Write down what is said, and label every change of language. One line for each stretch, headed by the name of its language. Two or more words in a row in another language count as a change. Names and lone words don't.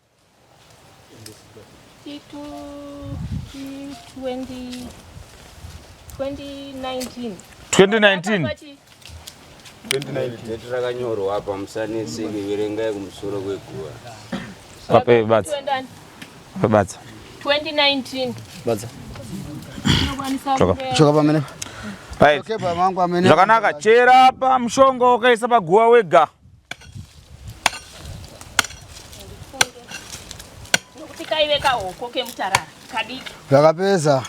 Shona: 2019. 2019. Date rakanyorwa apa musaneseke verengai kumusoro kweguwa. Pape badza. Badza. 2019. Badza. Choka pamenepo. Right. Okay pamangu pamenepo. Zvakanaka chera pa mushonga wakaisa paguwa wega. Nokuti kaiveka hoko kemutarara kadiki. Zvakapesa.